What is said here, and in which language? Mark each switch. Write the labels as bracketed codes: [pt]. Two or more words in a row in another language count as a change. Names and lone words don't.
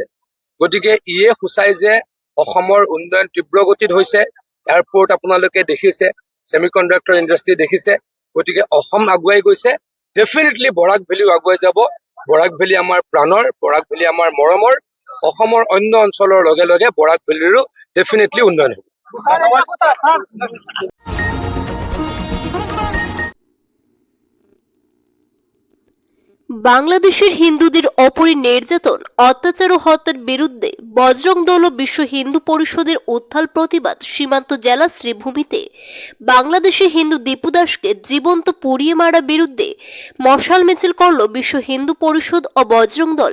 [as] গতিকে ইয়ে সূচাই যে অসমৰ উন্নয়ন তীব্ৰ গতিত হৈছে। এয়াৰপৰ্ট আপোনালোকে দেখিছে, [en] semi conductor industry [as] দেখিছে। গতিকে অসম আগুৱাই গৈছে। ডেফিনেটলি বৰাক ভেলিও আগুৱাই যাব। বৰাক ভেলী আমাৰ প্ৰাণৰ, বৰাক ভেলী আমাৰ মৰমৰ। অসমৰ অন্য অঞ্চলৰ লগে লগে বৰাক ভেলীৰো ডেফিনেটলি উন্নয়ন হ'ব। [bn] বাংলাদেশের হিন্দুদের ওপরে নির্যাতন, অত্যাচার ও হত্যার বিরুদ্ধে বজরং দল ও বিশ্ব হিন্দু পরিষদের উত্থাল প্রতিবাদ সীমান্ত জেলা শ্রীভূমিতে বাংলাদেশে হিন্দু দীপু দাসকে জীবন্ত পুড়িয়ে মারা বিরুদ্ধে মশাল মিছিল করল বিশ্ব হিন্দু পরিষদ ও বজরং দল।